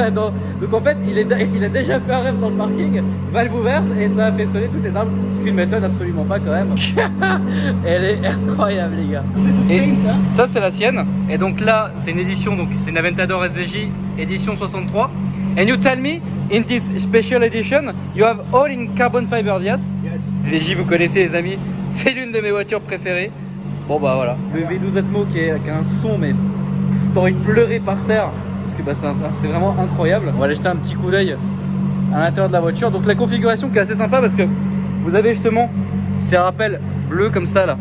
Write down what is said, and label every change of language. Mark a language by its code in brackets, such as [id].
[fr] Donc en fait, il a déjà fait un rev dans le parking, valve ouverte, et ça a fait sonner toutes les armes. Ce qui ne m'étonne absolument pas quand même. Elle est incroyable les gars. Et ça c'est la sienne. Et donc là, c'est une édition, donc c'est une Aventador SVJ édition 63. [en] And you tell me, in this special edition, you have all in carbon fiber, yes? Yes. [fr] SVJ, vous connaissez les amis, c'est l'une de mes voitures préférées. Bon bah voilà, le V12 Atmo qui a un son mais t'as envie de pleurer par terre parce que bah, c'est vraiment incroyable. On va aller jeter un petit coup d'œil à l'intérieur de la voiture. Donc la configuration qui est assez sympa parce que vous avez justement ces rappels bleus comme ça là.